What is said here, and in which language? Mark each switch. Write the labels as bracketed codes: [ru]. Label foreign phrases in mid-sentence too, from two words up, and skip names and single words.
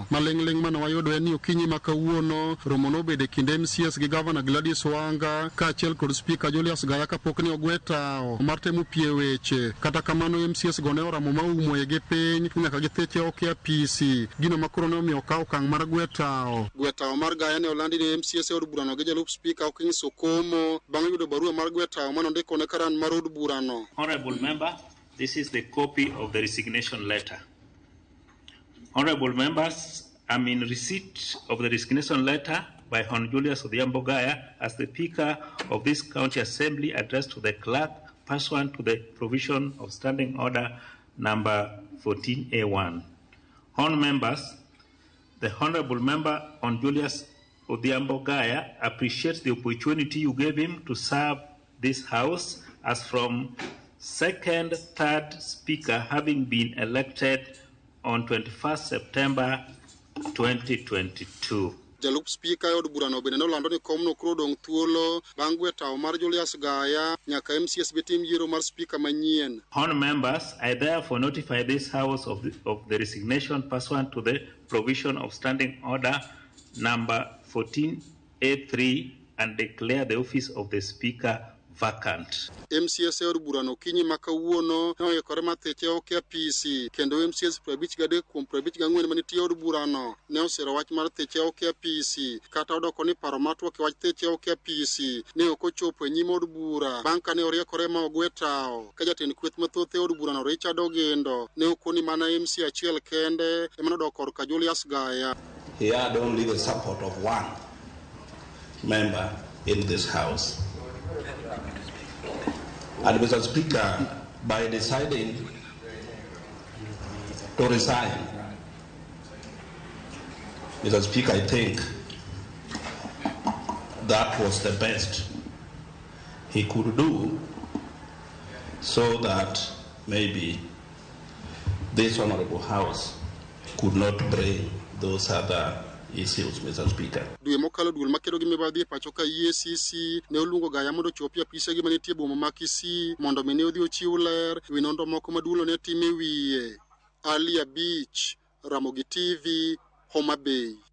[luo] Maling'ling' mane wayudo en ni okinyi ma kawuono romo nobede kinde MCAs gi Governor Gladys Wanga kaachiel kod Spika Julius Gaya kapok ne ogwetao mar temo pie weche. Kata kamano MCAs go ne oramo maumo gi piny nyaka githiche oko e apisi. Gino makoro ne omiyo okawo okang' mar gwetao. Gwetao mar Gaya ne olandi ne MCAs e od bura no gi jalup Spika Okinyi Sokomo bang' yudo barua mar gwetao mane ondiko ne karan mar od bura no. [en] Honorable member, this is the copy of the resignation letter. Honorable members, I'm in receipt of the resignation letter by Hon Julius Gaya as the Speaker of this County Assembly addressed to the clerk pursuant to the provision of Standing Order number 14A1. Hon members, the Honorable Member Hon Julius Gaya appreciates the opportunity you gave him to serve this House as from second, third Speaker having been elected on 21st September 2022. [luo] Jalup Spika od bura no bende nolando ni komno koro dong thuolo bang' gwetao mar Julius Gaya nyaka MCAs betim yiero mar Spika manyien. [en] Hon members, I therefore notify this House of the resignation pursuant to the provision of Standing Order number 14A3 and declare the office of the Speaker vacant. [luo] MCAs od bura no kinyi ma kawuono ne oyikore mar thiche oko e apisi kendo MCAs 53 kuom 54 manitie od bura no ne osiro wach mar thiche oko e apisi kata odoko ni paro matwak e wach thiche oko e apisi ne ok ochopo e nyim od bura bang' kane oriekore ma ogwetao ka jatend kweth mathoth e od bura no Richard Ogendo ne okoni mana MC achiel kende ema nodoko korka Julius Gaya. [en] He had only the support of one member in this House. And Mr. Speaker, by deciding to resign, Mr. Speaker, I think that was the best he could do so that maybe this Honorable House could not bring those other issues, Mr. Speaker. [luo] Dwe mokalo duol makedo gi mibadhi e pacho ka EACC ne oluongo Gaya mondo chopi apise gi manitie boma ma Kisii mondo mi ne odhi ochiw ler wi nonro moko maduolo ne time wiye. Alia Beach, Ramogi TV, Homabay.